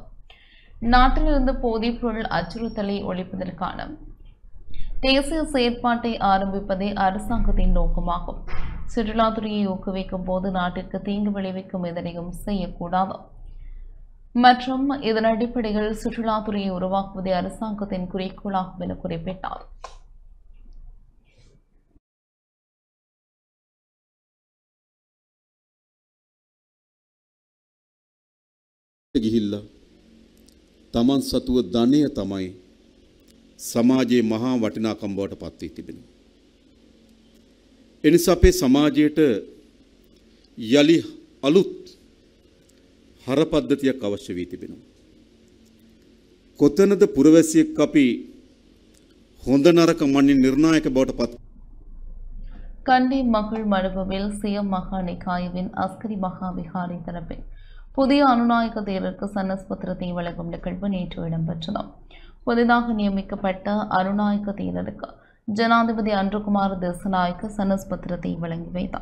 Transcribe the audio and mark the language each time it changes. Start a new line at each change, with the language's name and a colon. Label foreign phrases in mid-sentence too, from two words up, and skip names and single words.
Tamil: நாட்டிலிருந்து போதைப்பொருள் அச்சுறுத்தலை ஒழிப்பதற்கான தேசிய செயற்பாட்டை ஆரம்பிப்பதே அரசாங்கத்தின் நோக்கமாகும். சுற்றுலாத்துறையை ஊக்குவிக்கும் போது நாட்டிற்கு தீங்கு விளைவிக்கும் எதனையும் செய்யக்கூடாது மற்றும் இதன் அடிப்படையில் சுற்றுலாத்துறையை உருவாக்குவதே அரசாங்கத்தின் குறிக்கோளாகும் என குறிப்பிட்டார்.
Sinhala: ගිහිල්ලා තමන් සතුව ධනය තමයි සමාජයේ මහා වටිනාකම් බවට පත් වී තිබෙනවා. එනිසා අපේ සමාජයට යලි අලුත් හර පද්ධතියක් අවශ්‍ය වී තිබෙනවා. කොතනද පුරවැසියෙක් අපි හොඳ නරක මනින් නිර්ණායක බවට පත්
Tamil: கண்டி மகள் மடுவில் சிஎம் மகாநிகாயவின் அஸ்கரி மகாவிகாரி தரப்பில் புதிய அனுநாயக தேரருக்கு சன்னஸ் பத்திரத்தை வழங்கும் நிகழ்வு நேற்று இடம்பெற்றது. புதிதாக நியமிக்கப்பட்ட அனுநாயக தேரருக்கு ஜனாதிபதி அன்ருகுமார் திசாநாயக்க சன்னஸ் பத்திரத்தை வழங்கி வைத்தார்.